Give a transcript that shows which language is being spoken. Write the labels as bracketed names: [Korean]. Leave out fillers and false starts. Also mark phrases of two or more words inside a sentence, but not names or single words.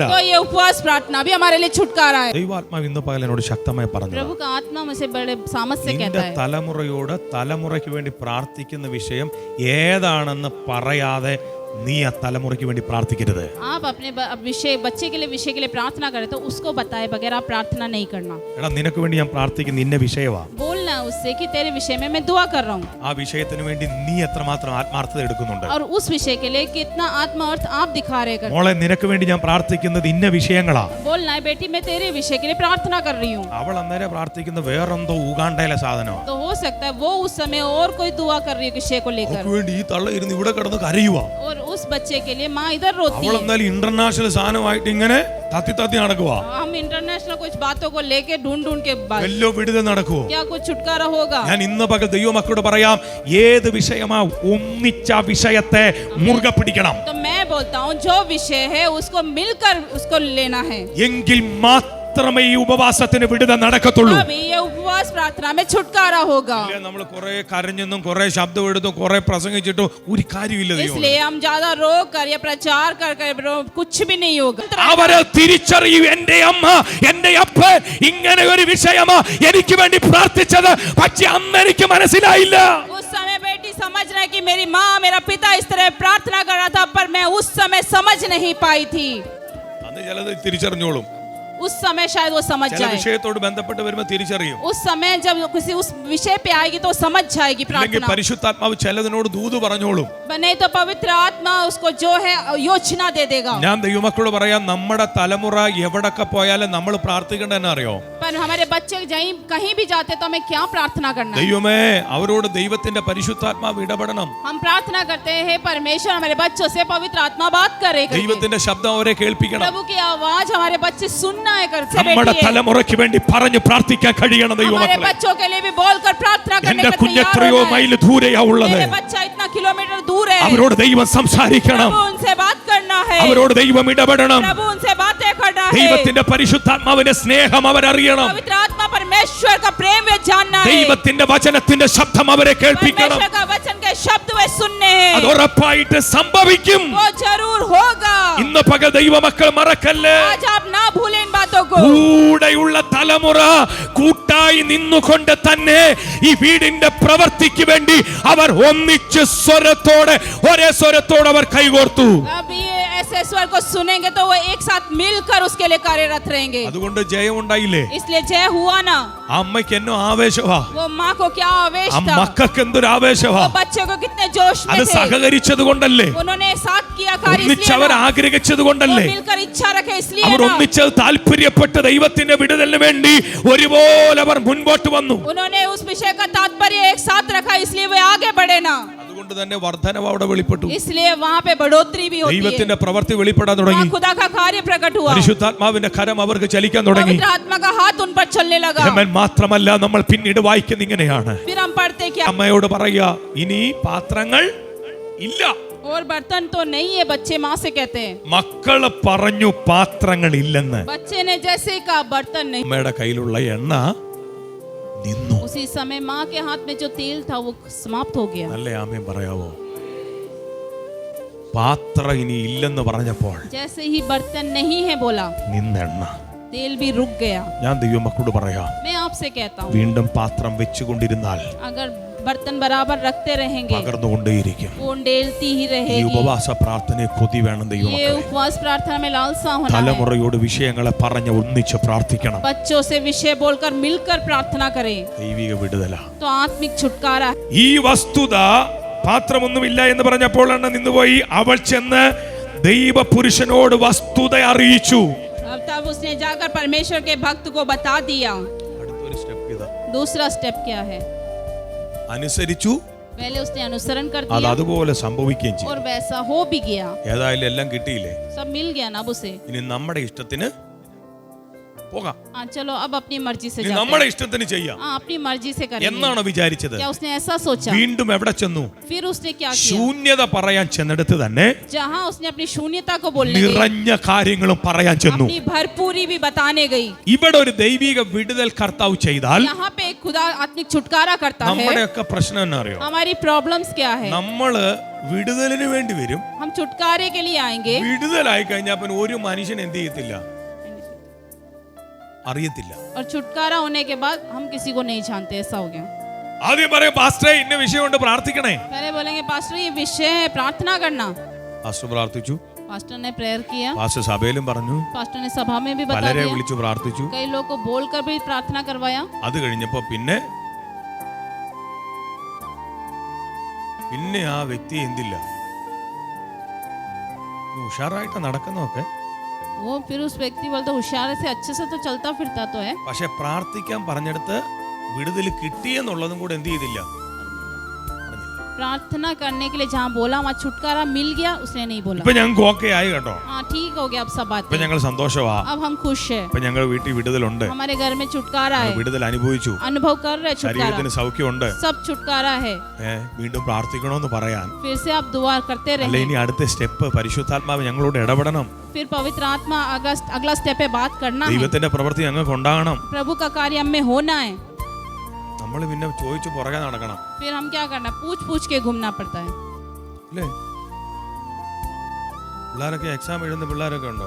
[Hindi] तो ये उपवास प्रार्थना भी हमारे लिए छुटकारा है. [Malayalam] ദൈവാത്മാവ് ഇന്ന് പകൽ എന്നോട് ശക്തമായി പറഞ്ഞു, [Hindi] प्रभु का आत्मा मुझे बड़े सामर्थ से [Malayalam] നിന്റെ [Hindi] कहता है [Malayalam] തലമുറയോട് തലമുറയ്ക്ക് വേണ്ടി പ്രാർത്ഥിക്കുന്ന വിഷയം ഏതാണെന്ന് പറയാതെ നീ ആ തലമുറയ്ക്ക് വേണ്ടി പ്രാർത്ഥിക്കരുത്. [Hindi] आप अपने विषय के लिए प्रार्थना करें तो उसको बताए बगैर आप प्रार्थना नहीं करना. [Malayalam] എടാ നിനക്ക് വേണ്ടി ഞാൻ പ്രാർത്ഥിക്കുന്ന ഇന്ന വിഷയവാ. [Hindi] बोलना उससे कि तेरे विषय में मैं दुआ कर रहा हूँ [Malayalam] ആ വിഷയത്തിന് വേണ്ടി നീ എത്രമാത്രം ആത്മാർത്ഥത എടുക്കുന്നുണ്ട്. [Hindi] और उस विषय के लिए कितना आत्मा अर्थ आप दिखा रहे कर. [Malayalam] മോളെ നിനക്ക് വേണ്ടി ഞാൻ പ്രാർത്ഥിക്കുന്നത് ഇന്ന വിഷയങ്ങളാ. [Hindi] बोलना है बेटी मैं तेरे विषय के लिए प्रार्थना कर रही हूँ. [Malayalam] അവൾ അന്നേരം പ്രാർത്ഥിക്കുന്ന വേറെന്തോ ഉഗാണ്ടയിലെ സാധനമാണ്. [Hindi] तो हो सकता है वो उस समय और कोई दुआ कर रही है विषय को लेकर [Malayalam] അവൾക്ക് വേണ്ടി ഈ തള്ള ഇരുന്ന് ഇവിടെ കിടന്ന് കരയുവാ. [Hindi] और उस बच्चे के लिए माँ इधर रोती [Malayalam] അവൾ [Hindi] है. [Malayalam] എന്നാലും ഇന്റർനാഷണൽ സാധനമായിട്ട് ഇങ്ങനെ തത്തി നടക്കുവാ. [Hindi] हम इंटरनेशनल कुछ बातों को लेके ढूंढ के [Malayalam] വല്ലോ വിടുതൽ നടക്കുവോ? [Hindi] क्या कुछ छुटकारा होगा. [Malayalam] ഞാൻ ഇന്ന് പകൽ ദൈവമക്കളോട് പറയാം, ഏത് വിഷയമാ ഒന്നിച്ച വിഷയത്തെ മുറുകെ പിടിക്കണം. [Hindi] तो मैं बोलता हूँ जो विषय है उसको मिलकर उसको लेना है. [Malayalam] എങ്കിൽ മാത്രം മാത്രമേ ഈ ഉപവാസത്തിന് വിടുതൽ നടക്കത്തുള്ളൂ. [Hindi] तभी ये उपवास प्रार्थना में छुटकारा होगा. [Malayalam] നമ്മൾ കുറെ കരഞ്ഞെന്നും കുറെ ശബ്ദം എടുത്തും കുറെ പ്രസംഗിച്ചിട്ടും ഒരു കാര്യമില്ല. [Hindi] इसलिए हम ज्यादा रोक कर या प्रचार कर कुछ भी नहीं होगा. [Malayalam] അവരെ തിരിച്ചറിയൂ, എന്റെ അമ്മ എന്റെ അപ്പൻ ഇങ്ങനെ ഒരു വിഷയമാ എനിക്ക് വേണ്ടി പ്രാർത്ഥിച്ചത്, പക്ഷെ അന്ന് എനിക്ക് മനസ്സിലായില്ല. [Hindi] उस समय बेटी समझ रहे कि मेरी माँ मेरा पिता इस तरह प्रार्थना कर रहा था, पर मैं उस समय समझ नहीं पाई थी. [Malayalam] അന്ന് ചിലത് തിരിച്ചറിഞ്ഞോളും. [Hindi] उस समय शायद वो समझ [Malayalam] ചില [Hindi] जाए. [Malayalam] വിഷയത്തോട് ബന്ധപ്പെട്ട് വരുമ്പോൾ തിരിച്ചറിയും. [Hindi] उस समय जब किसी उस विषय पे आएगी तो समझ जाएगी [Malayalam] അല്ലെങ്കിൽ [Hindi] प्रार्थना. [Malayalam] പരിശുദ്ധാത്മാവ് ചിലതിനോട് ദൂത് പറഞ്ഞോളും. [Hindi] नहीं तो पवित्र आत्मा उसको जो है योजना दे देगा. [Malayalam] ഞാൻ ദൈവമക്കളോട് പറയാം, നമ്മുടെ തലമുറ എവിടൊക്കെ പോയാലും നമ്മൾ പ്രാർത്ഥിക്കേണ്ടതെന്ന് അറിയോ? [Hindi] पर हमारे बच्चे कहीं भी जाते तो हमें क्या प्रार्थना करना है? [Malayalam] ദൈവമേ, അവരോട് ദൈവത്തിന്റെ പരിശുദ്ധാത്മാവ് ഇടപെടണം. [Hindi] हम प्रार्थना करते हैं परमेश्वर हमारे बच्चों से पवित्र आत्मा बात करेगा. [Malayalam] ദൈവത്തിന്റെ ശബ്ദം അവരെ കേൾപ്പിക്കണം. [Hindi] प्रभु की आवाज हमारे बच्चे सुनना है. [Malayalam] നമ്മുടെ തലമുറയ്ക്ക് വേണ്ടി പറഞ്ഞു പ്രാർത്ഥിക്കാൻ കഴിയണം [Hindi] हमारे [Malayalam] ദൈവമക്കളെ. [Hindi] बच्चों के लिए भी बोलकर प्रार्थना करने [Malayalam] എന്റെ [Hindi] का [Malayalam] കുഞ്ഞെത്രയോ മൈൽ ദൂരെയാ ഉള്ളത്. [Hindi] मेरे बच्चा इतना किलोमीटर दूर है. [Malayalam] അവരോട് ദൈവം സംസാരിക്കണം. [Hindi] प्रभु उनसे बात करना है. [Malayalam] അവരോട് ദൈവം ഇടപെടണം. [Hindi] प्रभु उनसे बातें करना है. [Malayalam] ദൈവത്തിന്റെ പരിശുദ്ധാത്മാവിന്റെ സ്നേഹം അവരറിയണം. [Hindi] पवित्र आत्मा परमेश्वर का प्रेम वे जानना है. [Malayalam] ദൈവത്തിന്റെ വചനത്തിന്റെ ശബ്ദം അവരെ കേൾപ്പിക്കണം. [Hindi] परमेश्वर का वचन के शब्द वे सुनने हैं. [Malayalam] അത് ഉറപ്പായിട്ട് സംഭവിക്കും. [Hindi] वो जरूर होगा. [Malayalam] ഇന്ന് പകൽ ദൈവമക്കൾ മറക്കല്ലേ, [Hindi] आज आप ना भूलें इन बातों को. [Malayalam] കൂടെയുള്ള തലമുറ കൂട്ടായി നിന്നുകൊണ്ട് തന്നെ ഈ വീടിന്റെ പ്രവൃത്തിക്ക് വേണ്ടി അവർ ഒന്നിച്ച് സ്വരത്തോടെ ഒരേ സ്വരത്തോടെ അവർ കൈകോർത്തു. [Hindi] अब ये ऐसे स्वर को सुनेंगे तो वो एक साथ मिलकर उसके लिए कार्यरत रहेंगे. [Malayalam] അതുകൊണ്ട് ജയം ഉണ്ടായില്ലേ? [Hindi] इसलिए जय हुआ ना. [Malayalam] ആ അമ്മയ്ക്ക് എന്നോ ആവേശവാ, [Hindi] वो माँ को क्या आवेश [Malayalam] ആ [Hindi] था. [Malayalam] മക്കൾക്ക് എന്തൊരു ആവേശവാ. [Hindi] वो बच्चे को कितने जोश में [Malayalam] അത് [Hindi] थे. [Malayalam] സഹകരിച്ചത് കൊണ്ടല്ലേ, [Hindi] उन्होंने साथ किया कार्य [Malayalam] ഒന്നിച്ച് [Hindi] इसलिए [Malayalam] അവർ [Hindi] ना. [Malayalam] ആഗ്രഹിച്ചത് [Hindi] वो [Malayalam] കൊണ്ടല്ലേ, [Hindi] मिलकर इच्छा रखे इसलिए [Malayalam] അവർ [Hindi] ना. [Malayalam] ഒന്നിച്ചത് താല്പര്യപ്പെട്ട് ദൈവത്തിന്റെ വിടുതലിന് വേണ്ടി ഒരുപോലെ അവർ മുൻപോട്ട് വന്നു. [Hindi] उन्होंने उस विषय का तात्पर्य एक साथ रखा इसलिए वे आगे बढ़े ना. [Malayalam] അതുകൊണ്ട് തന്നെ വർധനവ് അവിടെ വെളിപ്പെട്ടു. [Hindi] इसलिए वहाँ पे बढ़ोतरी भी होती है. [Malayalam] ദൈവത്തിന്റെ പ്രവൃത്തി വെളിപ്പെടാൻ തുടങ്ങി. [Hindi] वहाँ खुदा का कार्य प्रकट हुआ. [Malayalam] പരിശുദ്ധാത്മാവിന്റെ കരം അവർക്ക് ചലിക്കാൻ തുടങ്ങി. [Hindi] पवित्र आत्मा का हाथ उन पर चलने लगा. [Malayalam] എന്നാൽ മാത്രമല്ല, നമ്മൾ പിന്നീട് വായിക്കുന്ന ഇങ്ങനെയാണ്. [Hindi] फिर हम पढ़ते क्या? [Malayalam] അമ്മയോട് പറയാ, ഇനി പാത്രങ്ങൾ ഇല്ല. [Hindi] और बर्तन तो नहीं है, बच्चे माँ से कहते हैं. [Malayalam] മക്കള് പറഞ്ഞു പാത്രങ്ങൾ ഇല്ലെന്ന്. [Hindi] बच्चे ने जैसे ही कहा बर्तन नहीं. [Malayalam] അമ്മയുടെ കയ്യിലുള്ള എണ്ണ നിന്നു. [Hindi] उसी समय माँ के हाथ में जो तेल था वो समाप्त हो गया. [Malayalam] നല്ല ആമേൻ പറയാവോ? പാത്രം ഇനി ഇല്ലെന്ന് പറഞ്ഞപ്പോൾ [Hindi] जैसे ही बर्तन नहीं है बोला, [Malayalam] നിന്നെണ്ണ. [Hindi] तेल भी रुक गया. [Malayalam] ഞാൻ ദൈവമക്കളോട് പറയാം, [Hindi] मैं आपसे कहता हूँ, [Malayalam] വീണ്ടും പാത്രം വെച്ചുകൊണ്ടിരുന്നാൽ [Hindi] अगर बर्तन बराबर रखते रहेंगे [Malayalam] പകർന്നുകൊണ്ടേയിരിക്കും. [Hindi] वो उंडेलती ही [Malayalam] ഈ [Hindi] रहेगी. [Malayalam] ഉപവാസ പ്രാർത്ഥനയെ കൊതി വേണം [Hindi] ये [Malayalam] ദൈവമക്കളെ. [Hindi] उपवास प्रार्थना में लालसा होना है. [Malayalam] തലമുറയോട് വിഷയങ്ങളെ പറഞ്ഞ് ഒന്നിച്ച് പ്രാർത്ഥിക്കണം. [Hindi] बच्चों से विषय बोलकर मिलकर प्रार्थना करें [Malayalam] ദൈവിക വിടുതല. [Hindi] तो आत्मिक छुटकारा. [Malayalam] ഈ വസ്തുത പാത്രമൊന്നുമില്ല എന്ന് പറഞ്ഞപ്പോഴാണ് നിന്നുപോയി. അവൾ ചെന്ന് ദൈവപുരുഷനോട് വസ്തുത അറിയിച്ചു. [Hindi] अब तब उसने जाकर परमेश्वर के भक्त को बता दिया. [Malayalam] അടുത്തൊരു സ്റ്റെപ്പ് ഇതാ. [Hindi] दूसरा स्टेप क्या है? [Malayalam] അനുസരിച്ചു, [Hindi] पहले उसने अनुसरण कर [Malayalam] അത് [Hindi] दिया [Malayalam] അതുപോലെ സംഭവിക്കുകയും ചെയ്തു. [Hindi] और वैसा हो भी गया. [Malayalam] ഏതായാലും എല്ലാം കിട്ടിയില്ലേ? [Hindi] सब मिल गया ना अब उसे. [Malayalam] ഇനി നമ്മുടെ ഇഷ്ടത്തിന് പോകാം. [Hindi] हाँ चलो अब अपनी मर्जी से [Malayalam] ഇനി [Hindi] जाते [Malayalam] നമ്മുടെ [Hindi] हैं. [Malayalam] ഇഷ്ടത്തിന് ചെയ്യാം [Hindi] हाँ अपनी मर्जी से करेंगे. [Malayalam] എന്നാണ് വിചാരിച്ചത്. [Hindi] क्या उसने ऐसा सोचा? [Malayalam] വീണ്ടും എവിടെ ചെന്നു? [Hindi] फिर उसने क्या किया? [Malayalam] ശൂന്യത പറയാൻ ചെന്നിടത്ത് തന്നെ [Hindi] जहाँ उसने अपनी शून्यता को बोलने गई, [Malayalam] നിറഞ്ഞ കാര്യങ്ങളും പറയാൻ ചെന്നു. [Hindi] अपनी भरपूरी भी बताने गई. [Malayalam] ഇവിടെ ഒരു ദൈവിക വിടുതൽ കർത്താവ് ചെയ്താൽ [Hindi] यहाँ पे एक खुदा आत्मिक छुटकारा करता है. [Malayalam] നമ്മുടെയൊക്കെ പ്രശ്നം എന്നാ അറിയോ? [Hindi] हमारी प्रॉब्लम्स क्या है? [Malayalam] നമ്മള് വിടുതലിന് വേണ്ടി വരും. [Hindi] हम छुटकारे के लिए आएंगे. [Malayalam] വിടുതലായി കഴിഞ്ഞാൽ പിന്നെ ഒരു മനുഷ്യൻ എന്ത് ചെയ്യത്തില്ല, അറിയത്തില്ല. [Hindi] और छुटकारा होने के बाद हम किसी को नहीं जानते. ऐसा हो गया. [Malayalam] ആദ്യം പറയും, പാസ്റ്ററെ ഇന്ന വിഷയം കൊണ്ട് പ്രാർത്ഥിക്കണേ. [Hindi] पहले बोलेंगे पास्टर ये विषय है प्रार्थना करना. [Malayalam] പാസ്റ്റർ പ്രാർത്ഥിച്ചു, [Hindi] पास्टर ने प्रेयर किया. [Malayalam] പാസ്റ്റർ സഭയിലും പറഞ്ഞു, [Hindi] पास्टर ने सभा में भी बता [Malayalam] പലരെ [Hindi] दिया. [Malayalam] വിളിച്ചു പ്രാർത്ഥിച്ചു. [Hindi] कई लोग को बोलकर भी प्रार्थना करवाया. [Malayalam] അത് കഴിഞ്ഞപ്പോ പിന്നെ ആ വ്യക്തി എന്തില്ല, ഉഷാറായിട്ട് നടക്കുന്നൊക്കെ. [Hindi] वो फिर उस व्यक्ति बोलते होशियार से अच्छे से तो चलता फिरता तो है. [Malayalam] പക്ഷെ പ്രാർത്ഥിക്കാൻ പറഞ്ഞെടുത്ത് വിടുതൽ കിട്ടിയെന്നുള്ളതും കൂടെ എന്ത് ചെയ്തില്ല, [Hindi] प्रार्थना करने के लिए जहाँ बोला वहाँ छुटकारा मिल गया, उसने नहीं बोला। [Malayalam] ഇപ്പൊ ഞങ്ങൾക്ക് ഓക്കെ ആയി കേട്ടോ. [Hindi] हाँ ठीक हो गया, अब सब [Malayalam] ഇപ്പൊ [Hindi] बातें, [Malayalam] ഞങ്ങൾ സന്തോഷവാ. [Hindi] अब हम खुश है, [Malayalam] ഇപ്പൊ ഞങ്ങൾ വീട്ടിൽ വിടുതലുണ്ട്. [Hindi] हमारे घर में छुटकारा है, [Malayalam] വിടുതൽ അനുഭവിച്ചു. [Hindi] अनुभव कर रहे छुटकारा, [Malayalam] ശരീരത്തിന് സൗഖ്യമുണ്ട്. [Hindi] सब छुटकारा है। [Malayalam] വീണ്ടും പ്രാർത്ഥിക്കണമെന്ന് പറയാൻ, [Hindi] फिर से आप दुआ करते [Malayalam] അല്ല [Hindi] रहे, [Malayalam] ഇനി അടുത്ത സ്റ്റെപ്പ് പരിശുദ്ധാത്മാവ് ഞങ്ങളോട് ഇടപെടണം. [Hindi] फिर पवित्र आत्मा अगला स्टेप पे बात करना है, [Malayalam] ദൈവത്തിന്റെ പ്രവൃത്തി ഞങ്ങൾക്ക് ഉണ്ടാകണം. [Hindi] प्रभु का कार्य हम में होना है। [Malayalam] നമ്മൾ പിന്നെ ചോദിച്ചു പുറകെ നടക്കണം. [Hindi] फिर हम क्या करना, पूछ पूछ के घूमना पड़ता है। [Malayalam] അല്ലേ? പിള്ളേരൊക്കെ എക്സാം എഴുതുന്ന പിള്ളേരൊക്കെ ഉണ്ടാവും.